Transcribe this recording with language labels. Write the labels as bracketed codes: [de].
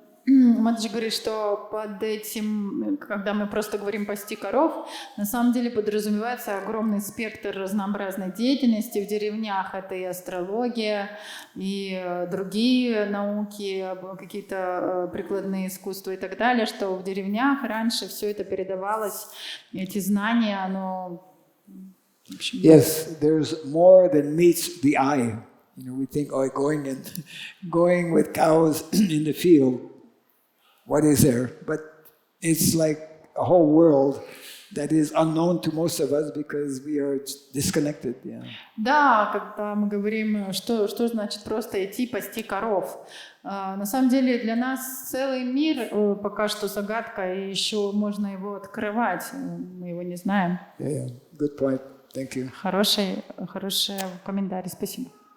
[ru] Матаджи говорит, что под этим, когда мы просто говорим «пасти коров», на самом деле подразумевается огромный спектр разнообразной деятельности. В деревнях это и астрология, и другие науки, какие-то прикладные искусства и так далее, что в деревнях раньше все это передавалось, эти знания, оно... [en] Yes, there's more than meets the eye. You know, we think, oh, going with cows in the field, what is there? But it's like a whole world that is unknown to most of us because we are disconnected. Yeah. [ru] Да, когда мы говорим, что значит просто идти пасти коров. На самом деле для нас целый мир пока что загадка, и еще можно его открывать, мы его не знаем. [en] Yeah. Good point. Thank you. [ru] Хороший комментарий, спасибо.